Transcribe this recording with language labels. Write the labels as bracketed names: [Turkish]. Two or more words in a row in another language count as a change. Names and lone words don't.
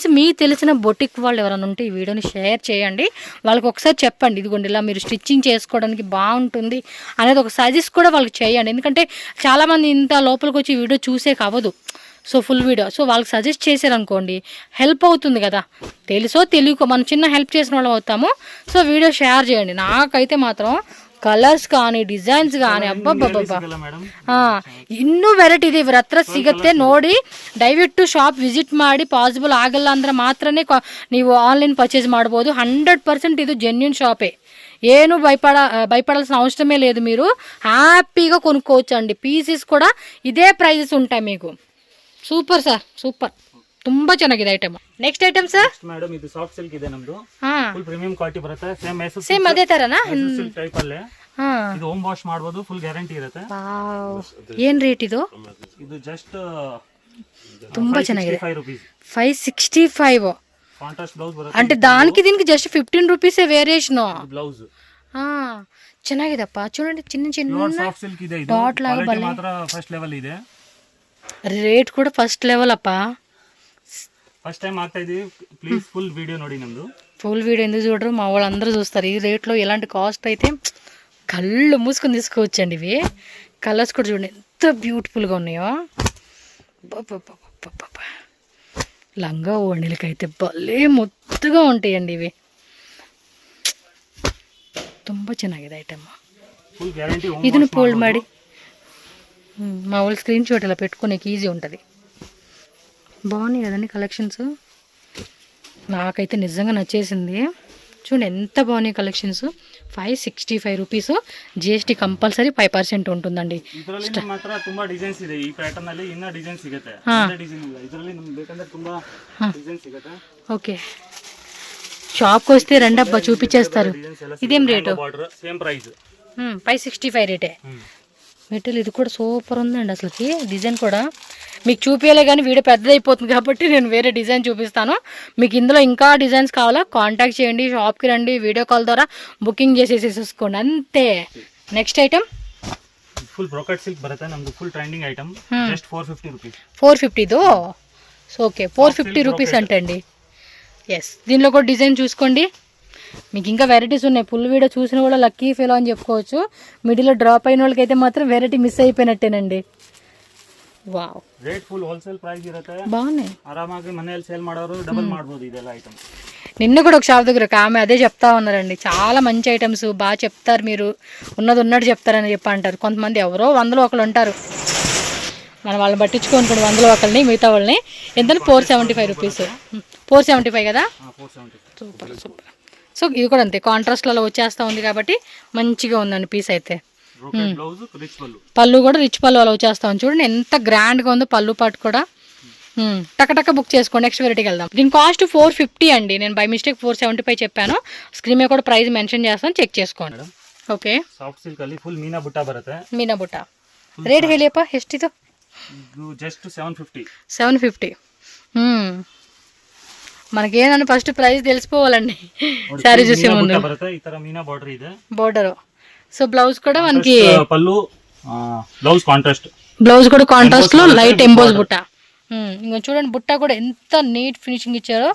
[Telugu] మీకు తెలిసిన బొటిక్ వాళ్ళు ఎవరైనా ఉంటే ఈ వీడియోని షేర్ చేయండి, వాళ్ళకి ఒకసారి చెప్పండి ఇదిగోండి ఇలా మీరు స్టిచ్చింగ్ చేసుకోవడానికి బాగుంటుంది అనేది ఒక సజెస్ట్ కూడా వాళ్ళకి చేయండి. ఎందుకంటే చాలామంది ఇంత లోపలికి వచ్చి వీడియో చూసే కావదు, సో [English] full video. [Telugu] సో వాళ్ళకి సజెస్ట్ చేశారనుకోండి హెల్ప్ అవుతుంది కదా. తెలుసో తెలియకో మనం చిన్న హెల్ప్ చేసిన వాళ్ళం అవుతాము. సో [English] video share [Telugu] చేయండి. నాకైతే మాత్రం ಕಲರ್ಸ್ కానీ ಡಿಸೈನ್ಸ್ కానీ [Kannada] ಅಬ್ಬಬ್ಬಬ್ಬ ಇನ್ನೂ ವೆರೈಟಿ ಇದೆ. ಇವ್ರ ಹತ್ರ ಸಿಗುತ್ತೆ ನೋಡಿ. ದಯವಿಟ್ಟು [English] shop visit [Kannada] ಮಾಡಿ. ಪಾಸಿಬಲ್ ಆಗಲ್ಲ ಅಂದ್ರೆ ಮಾತ್ರನೇ ನೀವು [English] online purchase [Kannada] ಮಾಡ್ಬೋದು. [Telugu] 100% ಇದು [English] genuine shop. [Telugu] ಏನು భయపడాల్సిన అవసరమే లేదు. మీరు హ్యాపీగా కొనుక్కోవచ్చు అండి. పీసెస్ కూడా ఇదే ప్రైజెస్ ఉంటాయి మీకు. [English] super sir, super. [Kannada] ತುಂಬಾ ಚೆನ್ನಾಗಿದೆ ಐಟಮ್. [English] next item sir [Kannada] ಮೇಡಮ್ ಇದು [English] soft silk [Kannada] ಇದೆ ನಮ್ದು. [English] full premium quality [Kannada] ಬರುತ್ತೆ. ಸೇಮ್ ಅದೇ ತರನಾ? [English] silk type [Kannada] ಅಲ್ಲೇ ಇದು [English] home wash [Kannada] ಮಾಡಬಹುದು. [English] full guarantee [Kannada] ಇರುತ್ತೆ. ಏನ್ ರೇಟ್ ಇದು? ಇದು ಜಸ್ಟ್ ತುಂಬಾ ಚೆನ್ನಾಗಿದೆ. 565. [English] contrast blouse [Kannada] ಬರುತ್ತೆ. [Telugu] అంటే దానికి దీనికి జస్ట్ 15 [English] rupees variation. [Telugu] బ్లౌజ్ ಚೆನ್ನಾಗಿದೆಪ್ಪ. చూడండి చిన్న చిన్న [English] soft silk [Kannada] ಇದೆ. ಇದು ಕ್ವಾಲಿಟಿ ಮಾತ್ರ [English] first level [Kannada] ಇದೆ. ರೇಟ್ ಕೂಡ [English] first level [Kannada] ಅಪ್ಪ. [English] first time [Kannada] ಆಗ್ತಾ ಇದೀವಿ. [English] please full video [Kannada] ನೋಡಿ ನಮ್ದು. [English] full video [Telugu] ఎందుకు చూడరు? మా వాళ్ళందరూ చూస్తారు. ఈ రేట్లో ఎలాంటి కాస్ట్ అయితే కళ్ళు మూసుకొని తీసుకోవచ్చండి. ఇవి కలర్స్ కూడా చూడండి ఎంత బ్యూటిఫుల్గా ఉన్నాయో. లంగా ఓణీలకైతే భలే ముద్దుగా ఉంటాయండి ఇవి. [Kannada] ತುಂಬ ಚೆನ್ನಾಗಿದೆ ಐಟಮ್. ಇದನ್ನು ಫೋಲ್ಡ್ ಮಾಡಿ [Telugu] మా వాళ్ళు [English] screen shot [Telugu] ఇలా పెట్టుకోనికి ఈజీ ఉంటుంది. బాగున్నాయి కదండి కలెక్షన్స్. నాకైతే నిజంగా నచ్చేసింది. చూడండి ఎంత బాగున్నాయి కలెక్షన్స్. 565 రూపీస్. [English] GST compulsory [Telugu] 5% ఉంటుందండి. [Kannada] ತುಂಬಾ ಡಿಸೈನ್ಸ್ ಇದೆ ಈ ಪ್ಯಾಟರ್ನ್ ಅಲ್ಲಿ. ಇನ್ನ ಡಿಸೈನ್ ಸಿಗುತ್ತೆ. ಡಿಸೈನ್ ಇಲ್ಲ ಇದರಲ್ಲಿ ನಮಗೆ ಬೇಕಂದ್ರೆ ತುಂಬಾ ಡಿಸೈನ್ ಸಿಗುತ್ತೆ. [Telugu] ఓకే, షాప్కి వస్తే రండబ్బా చూపించేస్తారు. ఇదేం రేటు? [English] same price [Telugu] 565 రేటే. మెటీరియల్ ఇది కూడా సూపర్ ఉందండి అసలుకి. డిజైన్ కూడా మీకు చూపించలే కానీ వీడియో పెద్దదైపోతుంది కాబట్టి నేను వేరే డిజైన్ చూపిస్తాను. మీకు ఇందులో ఇంకా డిజైన్స్ కావాలా కాంటాక్ట్ చేయండి, షాప్కి రండి, [English] video call [Telugu] ద్వారా బుకింగ్ చేసేసేసుకోండి అంతే. [English] next item full brocade silk [Kannada] ಬರುತ್ತೆ ನಮ್ದು. [English] full trending item. just 450 rupees. [Telugu] 450 దో. [English] so okay [Telugu] 450 రూపీస్ అంటండి. ఎస్, దీనిలో కూడా డిజైన్ చూసుకోండి. మీకు ఇంకా వెరైటీస్ ఉన్నాయి. [English] full video [Telugu] చూసిన కూడా [English] lucky fellow [Telugu] అని చెప్పుకోవచ్చు. మిడిల్లో డ్రాప్ అయిన వాళ్ళకైతే మాత్రం వెరైటీ మిస్ అయిపోయినట్టేనండి. [Kannada] ವಾವ್, ರೇಟ್ [English] full wholesale price [Kannada] ಇರುತ್ತೆ. [Telugu] బాగున్నాయి. [Kannada] ಆರಾಮಾಗಿ ಮನೆಯಲ್ಲಿ ಸೇಲ್ ಮಾಡೋರು ಡಬಲ್ ಮಾಡ್ಬೋದು ಇದೆಲ್ಲ ಐಟಮ್. [Telugu] నిన్న కూడా ఒక షాప్ దగ్గర ఒక ఆమె అదే చెప్తా ఉన్నారండి. చాలా మంచి ఐటమ్స్ బాగా చెప్తారు, మీరు ఉన్నది ఉన్నట్టు చెప్తారని చెప్పి అంటారు. కొంతమంది ఎవరో 100లో ఒకరు ఉంటారు, మనం వాళ్ళని పట్టించుకోనుకోండి. 100లో ఒకరిని మిగతా వాళ్ళని. ఎంత? 475 రూపీస్. 475 కదా. [English] super super. [Telugu] సో ఇది కూడా అంతే కాంట్రాస్ట్లలో వచ్చేస్తూ ఉంది కాబట్టి మంచిగా ఉందండి పీస్ అయితే. పళ్ళు కూడా రిచ్ పళ్ళు అలా వచ్చేస్తా ఉంది. చూడండి ఎంత గ్రాండ్గా ఉందో పళ్ళు పాటు కూడా. టక్క బుక్ చేసుకోండి. నెక్స్ట్ వెరైటీకి వెళ్దాం. దీని కాస్ట్ 450 అండి. నేను [English] by mistake [Telugu] 475 చెప్పాను. స్క్రీన్ మీద కూడా [English] price mention [Telugu] చేస్తాను, చెక్ చేసుకోండి. ఓకే, [English] soft silk [Kannada] ಅಲ್ಲಿ ಫುಲ್ ಮೀನಾ ಬುಟ್ಟ ಬರುತ್ತೆ. ಮೀನಾ ಬುಟ್ಟ ರೇಟ್ ಹೇಳಿಯಪ್ಪ ಎಷ್ಟಿದು? ಇದು ಜಸ್ಟ್ 750. 750. [Telugu] మనకేనని [English] first price [Telugu] తెలిసిపోవాలండి సారీ చూసే ముందు. [Kannada] ఈ ತರ మీనా బార్డర్ ಇದೆ. [Telugu] బార్డర్. సో బ్లౌజ్ కూడా మనకి పళ్ళు, [English] blouse contrast. [Telugu] బ్లౌజ్ కూడా కాంట్రాస్ట్ లో [English] light emboss [Telugu] బుట్ట. ఇంకా చూడండి బుట్ట కూడా ఎంత [English] neat finishing [Telugu] ఇచ్చారో.